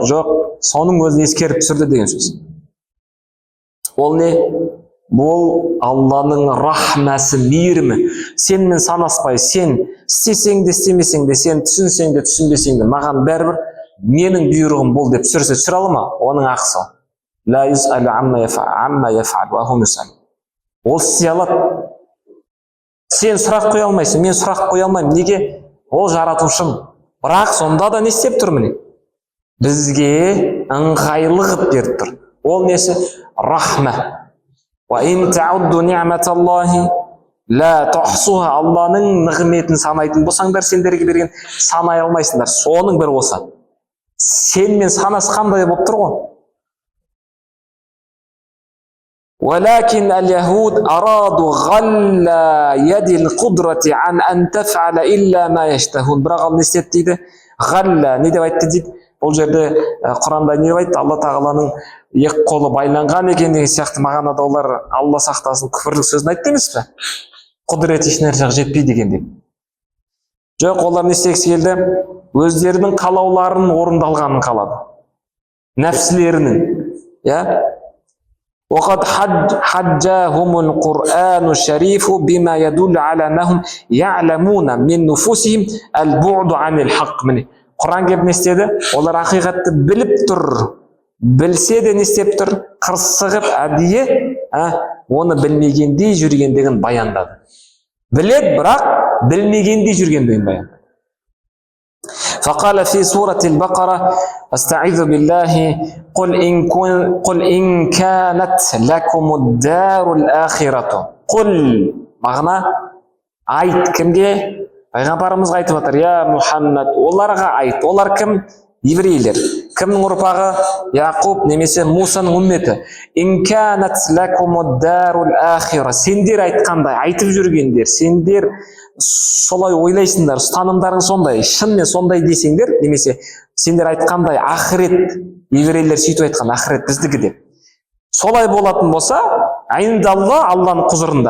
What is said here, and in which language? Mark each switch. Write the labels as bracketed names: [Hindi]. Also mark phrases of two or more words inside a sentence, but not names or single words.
[Kazakh] Жоқ, соның өзін ескеріп түсірді деген сөз. Ол не? Бұл Алланың рахмасы, мейірімі. Сенмен санаспай, сен істесең де, істемесең де, сен түсінсең де, түсінбесең де, маған бәрібір менің бұйрығым бұл деп түсірсе түсіре ала ма? Оның ақысы. [Arabic] لا يسأل عما يفعل وهم يسألون. [Kazakh] Ол істей алады. Сен сұрақ қоя алмайсың, мен сұрақ қоя алмаймын. Неге? Ол жаратушым. Бірақ сонда да не істеп тұр міне? Бізге ыңғайлы қылып беріп тұр. Ол несі? Рахма. [Arabic] وإن تعدوا نعمة الله لا تحصوها. [Kazakh] Алланың нығметін санайтын болсаңдар, сендерге берген санай алмайсыңдар. Соның бір осы. Сенмен санасқандай болып тұр ғой. [Arabic] ولكن اليهود أرادوا غل يد القدرة عن أن تفعل إلا ما يشتهون. [Kazakh] Бірақ ал не істеді дейді? Ғалла, не деп айтты дейді? Бұл жерде Құранда не деп айтты? Алла тағаланың екі қолы байланған екен деген сияқты мағынада олар Алла сақтасын күпірлік сөзін айтты емес пе? Құдірет ешнәрсе жетпейді деген деп. Жоқ, олар не істегісі келді? Өздерінің қалауларының орындалғанын қалады. Нәпсілерінің. [Arabic] وقد حجهم القرآن الشريف بما يدل على أنهم يعلمون من نفوسهم البعد عن الحق. [Kazakh] Міне, Құран келіп не істеді? Олар ақиқатты біліп тұр. Білсе де не істеп тұр? Қырсығып әдейі оны білмегендей жүргендігін баяндады. Біледі, бірақ білмегендей жүргендігін баяндады. [Arabic] فقال في سورة البقرة استعيذ بالله قل إن كانت لكم الدار الآخرة. [Kazakh] قل мағына айт кімге? Пайғамбарымызға айтып жатыр. Я Мұхаммад, оларға айт. Олар кім? Еврейлер. Кімнің ұрпағы? Яқуб немесе Мусаның үмметі. [Arabic] إن كانت لكم الدار الآخرة. [Kazakh] Сендер айтқандай, айтып жүргендер, сендер солай ойлайсыңдар, ұстанымдарың сондай, шынымен сондай десеңдер, немесе сендер айтқандай ақырет, еврейлер сөйтіп айтқан ақырет біздікі деп. Солай болатын болса, айындалла Алланың құзырында.